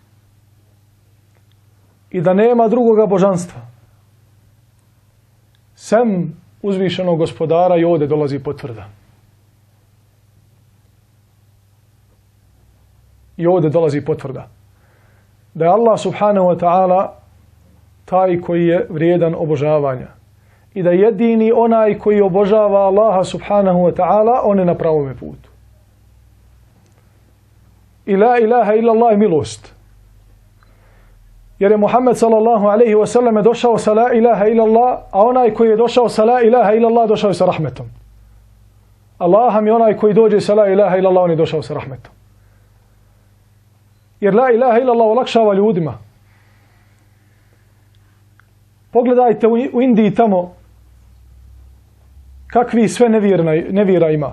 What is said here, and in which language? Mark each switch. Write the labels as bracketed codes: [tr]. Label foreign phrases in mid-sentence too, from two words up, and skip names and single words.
[bs] I da nema drugoga božanstva. Sem uzvišenog gospodara, i ovdje dolazi potvrda. I ovdje dolazi potvrda. Da je Allah [ar] سبحانه وتعالى [bs] taj koji je vrijedan obožavanja. I da jedini onaj koji obožava Allaha [ar] سبحانه وتعالى, [bs] on je na pravome putu. I [ar] لا إله إلا الله [bs] je milost. Jer je Muhammed [ar] صلى الله عليه وسلم [bs] došao sa [ar] لا إله إلا الله, [bs] a onaj koji je došao sa [ar] لا إله إلا الله [bs] došao je sa rahmetom. Allah mi onaj koji dođe sa [ar] لا إله إلا الله, [bs] on je došao sa rahmetom. Jer [ar] لا إله إلا الله [bs] olakšava ljudima. Pogledajte u Indiji tamo kakvi sve nevjera ima.